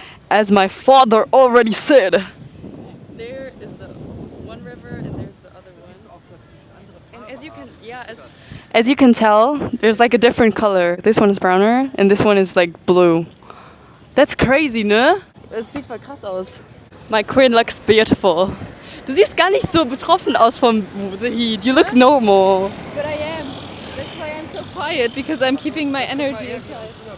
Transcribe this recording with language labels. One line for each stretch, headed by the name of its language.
English: As my father already said. There is the one river and there's the other one. And as you can, as you can tell, there's like a different color. This one is browner and this one is like blue. That's crazy, ne?
German: Es sieht voll krass aus.
English: My queen looks beautiful.
German: Du siehst gar nicht so betroffen aus vom
English: the heat. You look normal. But I am. That's why I'm so quiet, because I'm keeping my energy inside.